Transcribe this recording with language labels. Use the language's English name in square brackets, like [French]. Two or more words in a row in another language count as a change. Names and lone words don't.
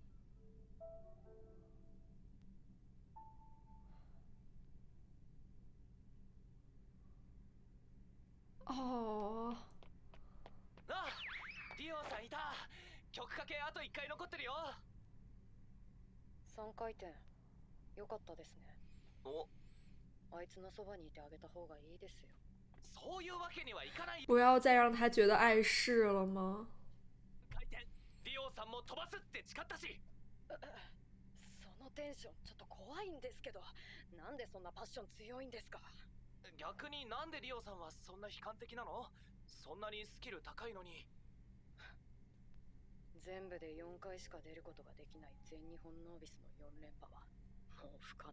[Japanese] 哦，あ、リオさんいた。曲かけあと1回残ってるよ。 3回転よかったですね。お、あいつのそばにいてあげた方がいいですよ。そういうわけにはいかない。 [Chinese] 不要再让他觉得碍事了吗？ [Japanese] 回転、リオさんも飛ばすって誓ったし。そのテンションちょっと怖いんですけど、なんでそんなパッション強いんですか。逆になんでリオさんはそんな悲観的なの？そんなにスキル高いのに。全部で4回しか出ることができない全日本ノービスの4連覇はもう不可能。